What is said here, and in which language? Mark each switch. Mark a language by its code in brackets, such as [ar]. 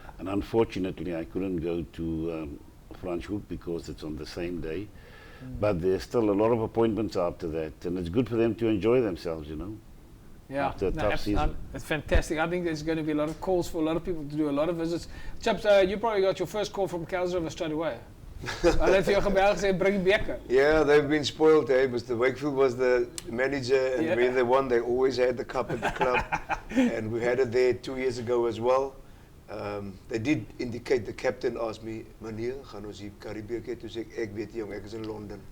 [en] And unfortunately, I couldn't go to Franschhoek because it's on the same day. But there's still a lot of appointments after that, and it's good for them to enjoy themselves, Yeah, after a tough season. It's fantastic. I think there's going to be a lot of calls for a lot of people to do a lot of visits. Chaps, you probably got your first call from Kels River straight away. [af] Hulle het vir jou gebel gesê bring beker. [en] Yeah, they've been spoiled. Mr. Wakefield was the manager, and when they won, they always had the cup at the club. And we had it there 2 years ago as well. They did indicate, the captain asked me, [af] "Meneer, gaan ons hier Karibeeke?" Toe sê ek weet jong, ek is in London.